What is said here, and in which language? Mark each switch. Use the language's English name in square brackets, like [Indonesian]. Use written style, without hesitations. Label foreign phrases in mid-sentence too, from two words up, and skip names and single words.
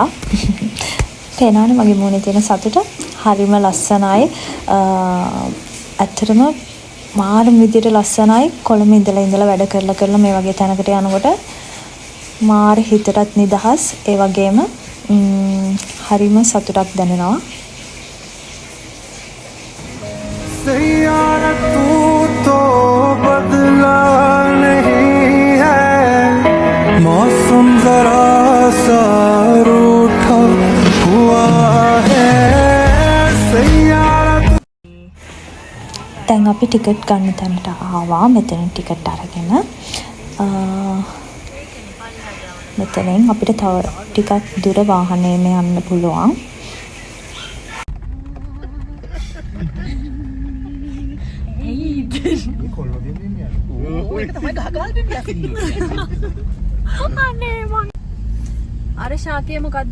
[Sinhala] පේනවනේ මගේ මූණේ තියෙන සතුට හරිම ලස්සනයි. ඇත්තටම මාරම විදියට ලස්සනයි. කොළඹ ඉඳලා වැඩ කරලා මේ වගේ තැනකට යනකොට මාර හිතටත් නිදහස්. ඒ වගේම හරිම සතුටක් දැනෙනවා. [Hindi] सैयारा तू तो बदला नहीं है मौसम जरा सा रूठा हुआ है सैयारा [Sinhala] දැන් අපි ටිකට් ගන්න තැනට ආවා. මෙතන ටිකට් අරගෙන මෙතනින් අපිට තව ටිකක් දුර වාහනේම යන්න පුළුවන්. අර ශාකය මොකද්ද?